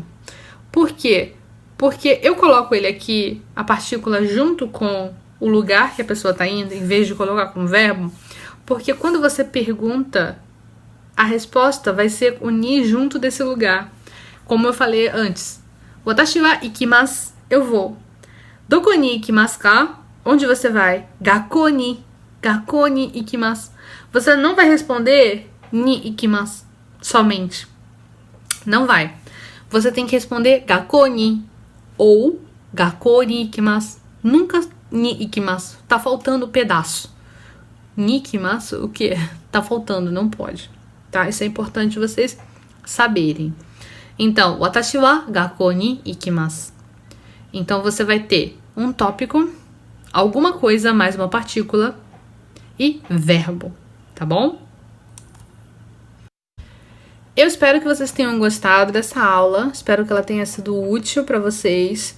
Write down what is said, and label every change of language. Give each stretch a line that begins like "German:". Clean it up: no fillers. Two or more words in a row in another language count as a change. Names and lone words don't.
Portuguese: Por quê? Porque eu coloco ele aqui, a partícula junto com o lugar que a pessoa está indo, em vez de colocar com o verbo, porque quando você pergunta, a resposta vai ser unir junto desse lugar. Como eu falei antes.
Japanese: 私は行きます,
Portuguese: eu vou.
Japanese: どこに行きますか?
Portuguese: Onde você vai?
Japanese: 学校に行きます.
Portuguese: Você não vai responder
Japanese: に行きます
Portuguese: somente. Não vai. Você tem que responder
Japanese: 学校に
Portuguese: ou
Japanese: 学校に行きます.
Portuguese: Nunca
Japanese: に行きます.
Portuguese: Tá faltando pedaço.
Japanese: に行きます,
Portuguese: o que? Tá faltando, não pode. Tá? Isso é importante vocês saberem. Então,
Japanese: 私は学校に行きます.
Portuguese: Então, você vai ter um tópico, alguma coisa mais uma partícula e verbo, tá bom? Eu espero que vocês tenham gostado dessa aula, espero que ela tenha sido útil para vocês.